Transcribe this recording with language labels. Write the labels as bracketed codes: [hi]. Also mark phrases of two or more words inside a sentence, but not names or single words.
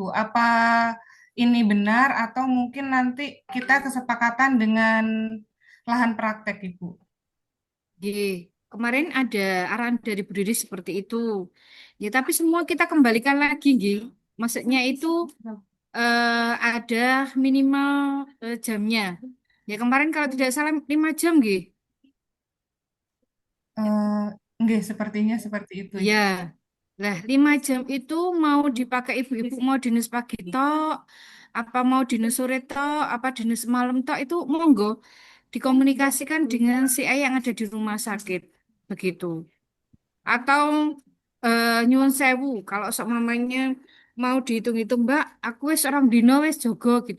[id] Apa ini benar atau mungkin nanti kita kesepakatan dengan lahan praktek Ibu? Nggih, kemarin ada arahan dari Bu Didi seperti itu. Ya, tapi semua kita kembalikan lagi, nggih. Maksudnya itu ada minimal jamnya. Ya, kemarin kalau tidak salah 5 jam, nggih. [jv] Eh, Nggih, [id] sepertinya seperti itu Ya, Ibu. lah 5 jam itu mau dipakai ibu-ibu mau dinas pagi tok, apa mau dinas sore tok, apa dinas malam tok itu monggo dikomunikasikan dengan si ayah yang ada di rumah sakit. Begitu. Atau [jv] nyuwun sewu [id] kalau seumpamanya mau dihitung-hitung Mbak, [jv] aku wis orang dino wis jogo gitu.